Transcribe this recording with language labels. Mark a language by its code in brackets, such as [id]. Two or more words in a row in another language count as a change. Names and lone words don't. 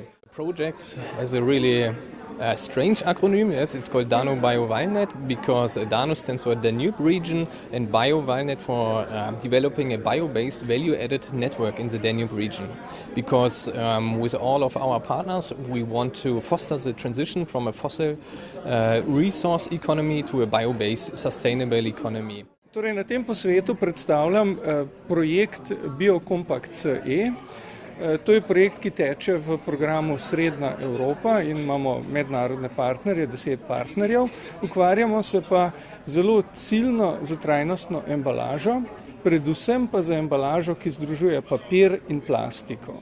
[en] The project has a really strange acronym, yes, it's called DanuBioValNet because Danu stands for Danube region and BioValNet for developing a bio-based value-added network in the Danube region. Because with all of our partners we want to foster the transition from a fossil resource economy to a bio-based sustainable economy. [sl] Torej, na tem posvetu predstavljam projekt Biocompact.ce. To je projekt, ki teče v programu Srednja Evropa in imamo mednarodne partnerje, 10 partnerjev. Ukvarjamo se pa zelo ciljno za trajnostno embalažo, predvsem pa za embalažo, ki združuje papir in plastiko.